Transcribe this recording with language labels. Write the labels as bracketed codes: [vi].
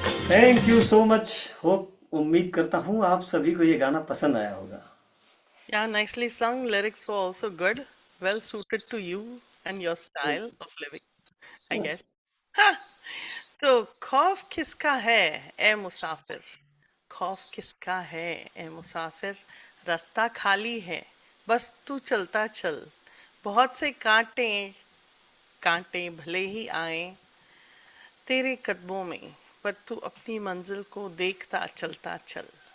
[en] Thank you so much. Hope [hi] उम्मीद करता हूँ आप सभी को ये गाना पसंद आया होगा। [en] Yeah, nicely sung. Lyrics were also good. Well suited to you and your style of living, I guess. [hi] हाँ, तो खौफ किसका है ए मुसाफिर, खौफ किसका है ए मुसाफिर, रास्ता खाली है बस तू चलता चल, बहुत से कांटे कांटे भले ही आए तेरे कदमों में, पर तू अपनी मंजिल को देखता चलता चल।